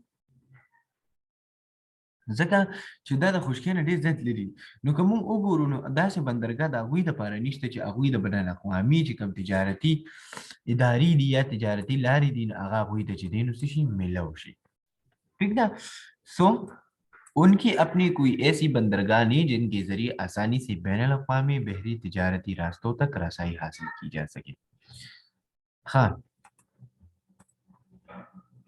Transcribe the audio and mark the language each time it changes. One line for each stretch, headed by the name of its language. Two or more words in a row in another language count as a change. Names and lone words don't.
Pashto: ځکه چې دا د خشکۍ نه ډېر زیات لري نو که موږ وګورو نو داسې بندرګاه د هغوی دپاره نشته چې هغوی د بین الاقوامي چې کوم تجارتي ادارې دي یا تجارتي لارې دي نو هغه هغوی ته چې دی نو څه شي میلاو شي
Urdu: ٹھیک نا سو ان کی اپنی کوئی ایسی بندرگاہ نہیں جن کے ذریعے آسانی سے بین الاقوامی بحری تجارتی راستوں تک رسائی حاصل کی جا سکے ہاں